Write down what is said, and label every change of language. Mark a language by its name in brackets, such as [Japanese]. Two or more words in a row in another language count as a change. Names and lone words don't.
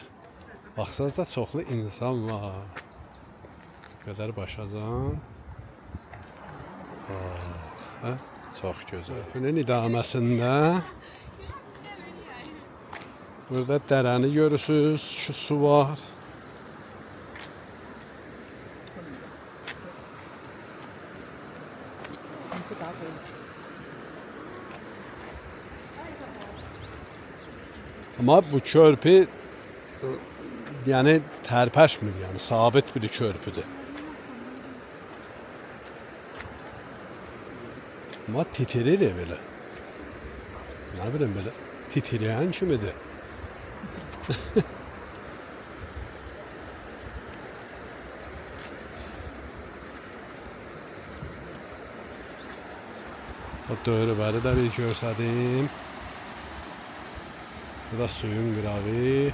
[Azerbaijani] Baxsaz da çoxlu insan var. Qədər başacan. Hə? Çox gözəl. Bunun idaməsində burada dərəni görürsünüz. [Turkish] Şu su var. [Azerbaijani] Ama bu körpü yani terpeşmir yani sabit bir körpüdür. [Turkish] Ama titirir ya böyle. Ne bileyim böyle titreyen kimidir? [Azerbaijani] O dövrələri də bir görsədim. Bu da suyun qırağı.